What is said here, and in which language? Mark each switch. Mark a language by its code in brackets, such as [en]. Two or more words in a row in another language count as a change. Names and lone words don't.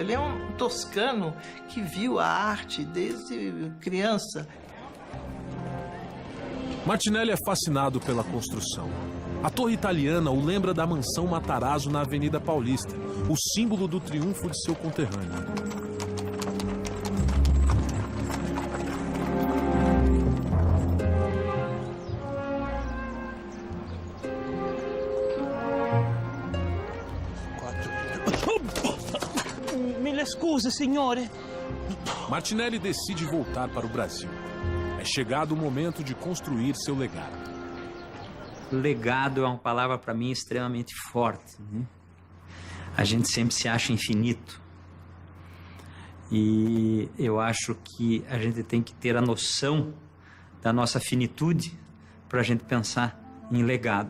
[pt] Ele é um toscano que viu a arte desde criança. Martinelli é fascinado pela construção. A torre italiana o lembra da mansão Matarazzo na Avenida Paulista, o símbolo do triunfo de seu conterrâneo. [it] Scusa, signore. [pt] Martinelli decide voltar para o Brasil. É chegado o momento de construir seu legado. Legado é uma palavra para mim extremamente forte, né? A gente sempre se acha infinito. E eu acho que a gente tem que ter a noção da nossa finitude para a gente pensar em legado.